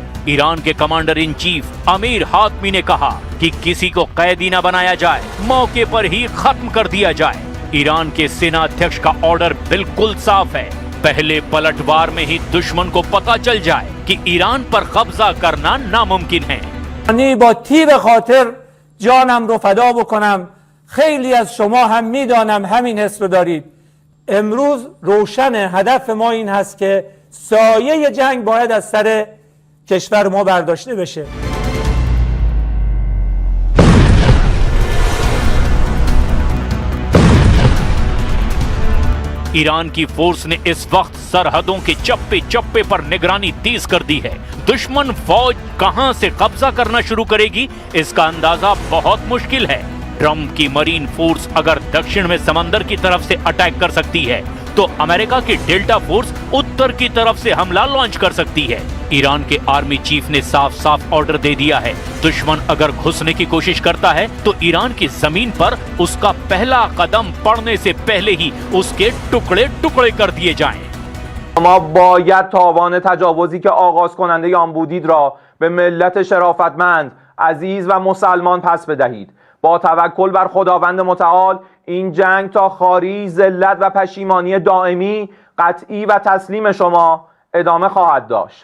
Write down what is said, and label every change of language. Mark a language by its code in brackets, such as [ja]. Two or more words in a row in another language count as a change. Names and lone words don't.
[hi] ईरान के [en] commander in chief [hi] अमीर हातमी ने कहा कि किसी को कैदी न बनाया जाए, मौके पर ही खत्म कर दिया जाए। ईरान के सेना अध्यक्ष का ऑर्डर बिल्कुल साफ है, पहले पलटवार में ही दुश्मन को पता चल जाए कि ईरान पर कब्जा करना नामुमकिन है। [fa] با تیغ خاطر جانم رو فدا بکنم. خیلی از شما هم میدانم همین حس رو دارید. امروز روشن هدف ما این هست که سایه جنگ باید از سر کشور ما برداشته بشه. [hi] ईरान की फोर्स ने इस वक्त सरहदों के चप्पे चप्पे पर निगरानी तेज कर दी है। दुश्मन फौज कहां से कब्जा करना शुरू करेगी, इसका अंदाजा बहुत मुश्किल है। ट्रंप की [en] marine force [hi] अगर दक्षिण में समंदर की तरफ से अटैक कर सकती है, तो अमेरिका की डेल्टा फोर्स उत्तर की तरफ से हमला लॉन्च कर सकती है। ईरान के [en] army chief [hi] ने साफ साफ ऑर्डर दे दिया है, दुश्मन अगर घुसने की कोशिश करता है तो ईरान की जमीन पर उसका पहला कदम पड़ने से पहले ही उसके टुकड़े टुकड़े कर दिए जाएं। [fa] ما باید تاوان تجاوزی که آغاز کننده آن بودید را به ملت شرافتمند، عزیز و مسلمان پس بدهید. با توکل بر خداوند متعال این جنگ تا خاری ذلت و پشیمانی دائمی، قطعی و تسلیم شما ادامه خواهد داشت.